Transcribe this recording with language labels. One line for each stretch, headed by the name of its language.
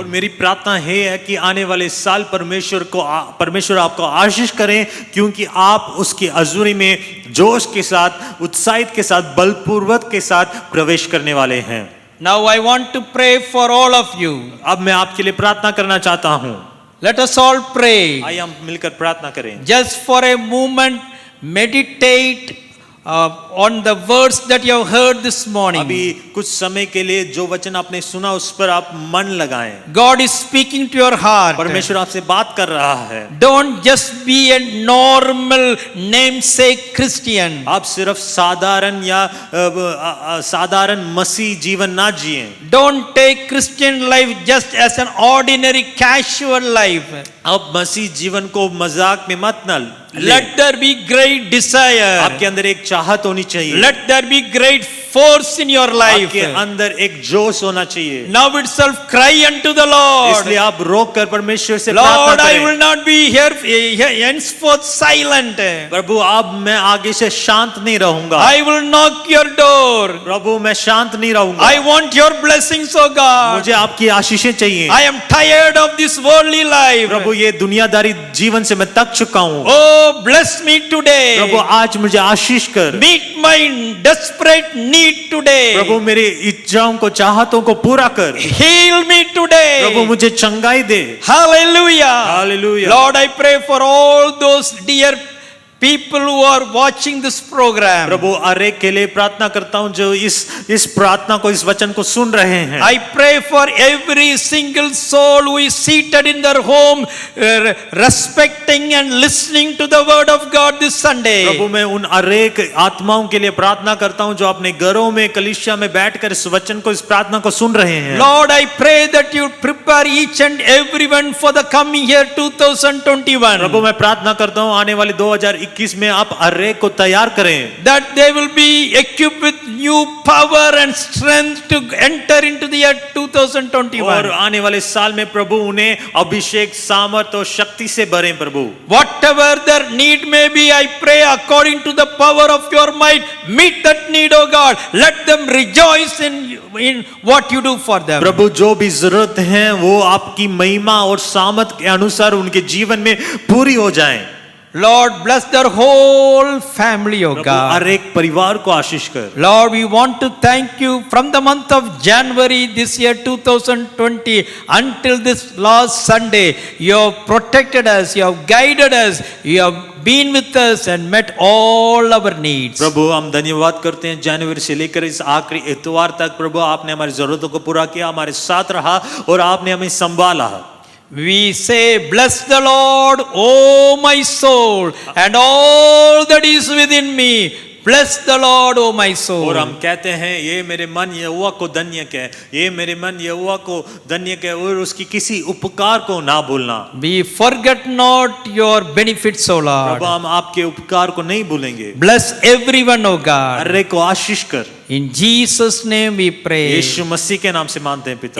Hindi: और मेरी प्रार्थना है कि आने वाले साल परमेश्वर आपको आशीष करें, क्योंकि आप उसकी हजूरी में जोश के साथ, उत्साहित के साथ, बलपूर्वक के साथ प्रवेश करने वाले हैं।
English: Now I want to pray for all of you.
Hindi: अब मैं आपके लिए प्रार्थना करना चाहता हूं।
English: Let us all pray.
Hindi: आइए हम मिलकर प्रार्थना करें।
English: Just for a moment, meditate on the words that you have heard this morning.
Hindi: अभी कुछ समय के लिए जो वचन आपने सुना उस पर आप मन लगाएं।
English: God is speaking to your heart.
Hindi: परमेश्वर आपसे बात कर रहा है।
English: Don't just be a normal namesake Christian.
Hindi: आप सिर्फ साधारण या साधारण मसीह जीवन ना जिएं।
English: Don't take Christian life just as an ordinary casual life.
Hindi: आप मसीह जीवन को मजाक में मत न लें।
English: Let there be great desire.
Hindi: आपके अंदर एक चाहत होनी चाहिए।
English: Let there be great force in your life.
Hindi: आपके अंदर एक जोश होना चाहिए।
English: Now itself cry unto the Lord.
Hindi: इसलिए आप रोक कर परमेश्वर से प्रार्थना
English: Lord, I
Hindi: करें।
English: will not be here henceforth silent.
Hindi: प्रभु, अब मैं आगे से शांत नहीं रहूंगा।
English: I will knock your door.
Hindi: प्रभु, मैं शांत नहीं रहूंगा।
English: I want your blessings, O God.
Hindi: मुझे आपकी आशीषें चाहिए।
English: I am tired of this worldly life.
Hindi: प्रभु, ये दुनियादारी जीवन से मैं थक चुका हूँ।
English: Oh, bless me today.
Hindi: प्रभु, आज मुझे आशीष कर।
English: Meet my desperate need today.
Hindi: प्रभु, मेरी इच्छाओं को, चाहतों को पूरा कर।
English: Heal me today.
Hindi: प्रभु, मुझे चंगाई दे।
English: Hallelujah. Hallelujah. Lord, I pray for all those dear people who are watching this program.
Hindi: प्रभु, हर एक के लिए प्रार्थना करता हूँ जो इस प्रार्थना को, इस वचन को सुन रहे हैं।
English: I pray for every single soul who is seated in their home, respecting and listening to the word of God this Sunday.
Hindi: प्रभु, मैं उन हर एक आत्माओं के लिए प्रार्थना करता हूँ जो अपने घरों में, कलीसिया में बैठकर इस वचन को, इस प्रार्थना को सुन रहे हैं।
English: Lord, I pray that you prepare each and everyone for the coming year 2021.
Hindi: प्रभु, मैं प्रार्थना करता हूँ आने वाले 2021 में आप हर एक को तैयार करें।
English: That they will be equipped with new power and strength to enter into the year 2021.
Hindi: और आने वाले साल में प्रभु उन्हें अभिषेक, सामर्थ और शक्ति से भरें। प्रभु,
English: Whatever their need may be, I pray according to the power of your might, meet that need, O God. Let them rejoice in what you do for them.
Hindi: प्रभु, जो भी जरूरत है वो आपकी महिमा और सामर्थ के अनुसार उनके जीवन में पूरी हो जाएं।
English: Lord, bless their whole family, O
Hindi: Prabhu,
English: God.
Hindi: हर एक परिवार को आशीष कर।
English: Lord, we want to thank you from the month of January this year 2020 until this last Sunday. You have protected us, you have guided us, you have been with us and met all our needs.
Hindi: प्रभु, हम धन्यवाद करते हैं जनवरी से लेकर इस आखिरी इतवार तक प्रभु आपने हमारी जरूरतों को पूरा किया, हमारे साथ रहा और आपने हमें संभाला।
English: We say, bless the Lord, O my soul, and all that is within me. bless the Lord, O my soul.
Hindi: और हम कहते हैं ये मेरे मन यहोवा को धन्य कह, ये मेरे मन यहोवा को धन्य कह और उसकी किसी उपकार को ना भूलना।
English: We forget not your benefits, O Lord.
Hindi: प्रभु हम आपके उपकार को नहीं भूलेंगे।
English: Bless everyone, O God.
Hindi: हर एक को आशीष कर। In Jesus' name we pray. यीशु मसीह के नाम से मानते हैं पिता।